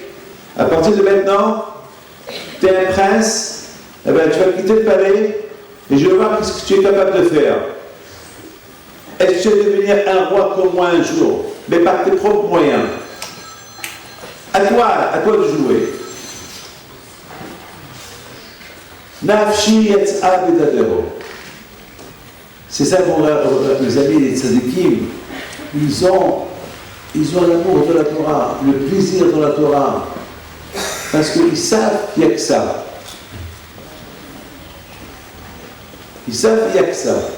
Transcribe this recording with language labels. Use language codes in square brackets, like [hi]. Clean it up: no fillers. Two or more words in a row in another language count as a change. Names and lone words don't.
[fr] À partir de maintenant, tu es un prince, eh bien, tu vas quitter le palais et je vais voir ce que tu es capable de faire. Est-ce que tu vas devenir un roi comme moi un jour, mais par tes propres moyens? À toi de jouer. [he] נפשי יצאה בדברו. [fr] C'est ça, mes amis, les tzadikim, ils ont l'amour de la Torah, le plaisir de la Torah, parce qu'ils savent qu'il n'y a que ça. Ils savent qu'il n'y a que ça.